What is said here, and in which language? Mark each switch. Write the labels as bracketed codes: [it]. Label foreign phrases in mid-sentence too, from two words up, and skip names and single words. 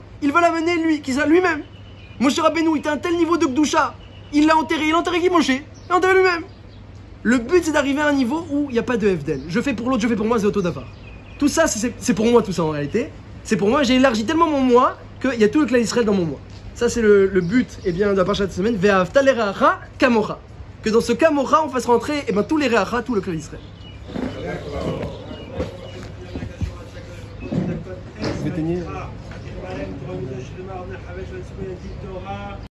[fr] Il va l'amener lui, qui ça lui-même. Moshe Rabbeinu, il était à un tel niveau de Gdusha. Il l'a enterré. Il a enterré qui, Moshe? Il l'a enterré lui-même. Le but, c'est d'arriver à un niveau où il n'y a pas de FDL. Je fais pour l'autre, je fais pour moi, c'est [he] אותו דבר. [fr] Tout ça, c'est pour moi, tout ça en réalité. C'est pour moi, j'ai élargi tellement mon moi qu'il y a tout le clan Israël dans mon moi. Ça, c'est le but de la parasha de cette semaine. [he] ואהבת לרעך כמוך. [fr] Que dans ce kamocha, on fasse rentrer tous les reacha, tout le clan Israël. Vous